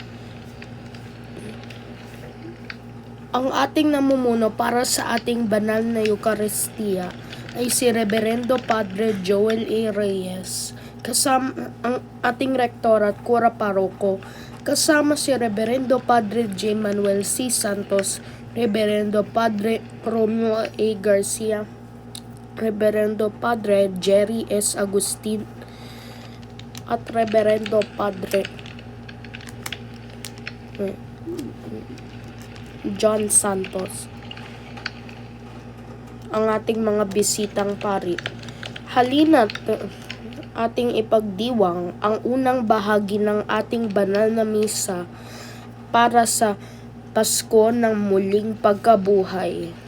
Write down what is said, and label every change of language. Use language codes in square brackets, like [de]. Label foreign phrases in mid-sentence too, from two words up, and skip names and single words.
[tl] Ang ating namumuno para sa ating banal na Eucharistia ay si Reverendo Padre Joel A. Reyes, kasama ang ating rektor at kura paroko, kasama si Reverendo Padre J. Manuel C. Santos, Reverendo Padre Romeo A. Garcia, Reverendo Padre Jerry S. Agustin, at Reverendo Padre John Santos, ang ating mga bisitang pari. Halina't ating ipagdiwang ang unang bahagi ng ating banal na misa para sa Pasko ng muling pagkabuhay.